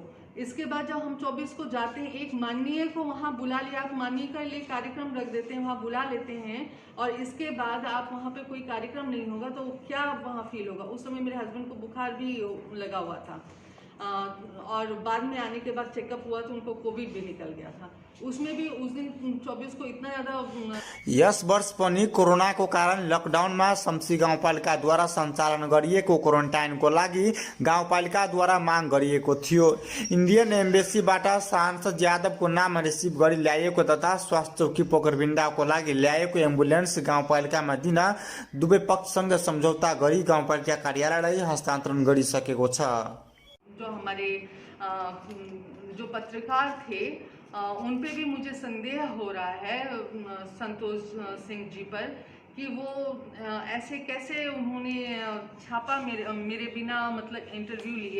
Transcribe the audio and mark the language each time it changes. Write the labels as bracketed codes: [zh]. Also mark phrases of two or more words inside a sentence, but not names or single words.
[hi] इसके बाद जब हम 24 को जाते हैं, एक माननीय को वहाँ बुला लिया, आप माननीय का लिए कार्यक्रम रख देते हैं, वहाँ बुला लेते हैं, और इसके बाद आप वहाँ पे कोई कार्यक्रम नहीं होगा तो क्या वहाँ फील होगा। उस समय मेरे हस्बैंड को बुखार भी लगा हुआ था, और बाद में आने के बाद चेकअप हुआ तो उनको कोविड भी निकल गया था। उसमें भी उस दिन 24 को इतना ज़्यादा। [ne] यस वर्ष पनि कोरोनाको कारण लकडाउनमा शम्सी गाउँपालिकाद्वारा सञ्चालन गरिएको क्वारेन्टाइनको लागि गाउँपालिकाद्वारा माग गरिएको थियो। इन्डियन एम्बेसीबाट सांसद यादवको नाम रिसिभ गरी ल्याएको तथा स्वास्थ्य चौकी पोखरबिन्डाको लागि ल्याएको एम्बुलेन्स गाउँपालिकामा दिन दुवै पक्षसँग सम्झौता गरी गाउँपालिका कार्यालयलाई हस्तान्तरण गरिसकेको छ। [hi] जो हमारे जो पत्रकार थे उन पे भी मुझे संदेह हो रहा है संतोष सिंह जी पर, कि वो ऐसे कैसे उन्होंने छापा मेरे बिना मतलब इंटरव्यू लिए।